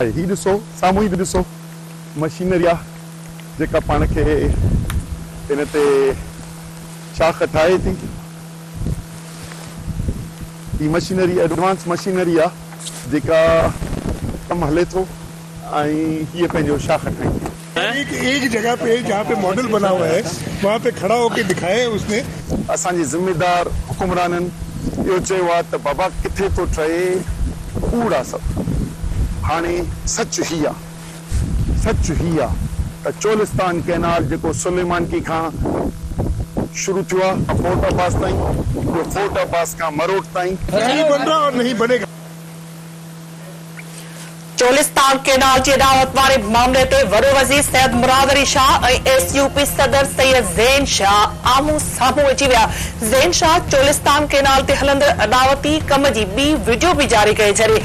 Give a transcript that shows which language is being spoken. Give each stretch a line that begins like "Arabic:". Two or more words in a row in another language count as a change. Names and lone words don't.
Sindhi: ही ॾिसो साम्हूं ई ॾिसो मशीनरी आहे जेका पाण खे इन ते शाख ठाहे थी। ही मशीनरी एडवांस मशीनरी आहे जेका कमु हले थो ऐं हीअ पंहिंजो शाख ठाहींदी।
Urdu: ایک جگہ پہ جہاں پہ ماڈل بنا ہوا ہے وہاں پہ کھڑا ہو کے دکھایا ہے اس نے.
Sindhi: असांजे ज़िम्मेदार हुकुमराननि इहो चयो आहे त बाबा किथे थो ठहे कूड़ आहे सभु। हाणे सच ही आहे त चोलिस्तान कैनाल जेको सुलेमानकी खां शुरू थियो आहे फोर्ट अब्बास ताईं, फोर्ट अब्बास खां मरोट ताईं
Urdu: نہیں بن رہا اور نہیں بنے گا.
Sindhi: चोलिस्तान कैनाल जी अदावत वारे मामले ते वॾो वज़ीर सैयद मुराद अली शाह ऐं SUP सदर सैयद ज़ैन शाह आमूं साम्हूं अची विया। ज़ैन शाह चोलिस्तान कैनाल ते हलंदड़ अदावती कम जी ॿी वीडियो बि जारी करे छॾी।